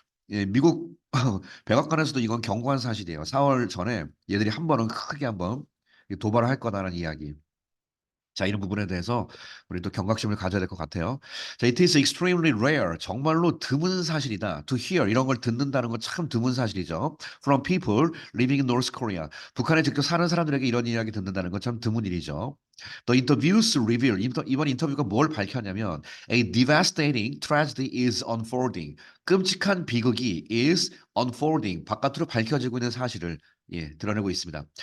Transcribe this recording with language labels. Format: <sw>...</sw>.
<ko>예, 미국 백악관에서도 이건 경고한 사실이에요. 4월 전에 얘들이 한 번은 크게 한번 도발을 할 거다라는 이야기. 자, 이런 부분에 대해서 우리 또 경각심을 가져야 될 것 같아요. 자,</ko> <en>it is extremely rare.</en> <ko>정말로 드문 사실이다.</ko> <en>To hear</en> <ko>이런 걸 듣는다는 건 참 드문 사실이죠.</ko> <en>From people living in North Korea.</en> <ko>북한에 직접 사는 사람들에게 이런 이야기 듣는다는 건 참 드문 일이죠.</ko> <en>The interviews reveal.</en> <ko>이번 인터뷰가 뭘 밝혔냐면</ko> <en>a devastating tragedy is unfolding.</en> <ko>끔찍한 비극이</ko> <en>is unfolding.</en> <ko>바깥으로 밝혀지고 있는 사실을 드러내고 있습니다.</ko>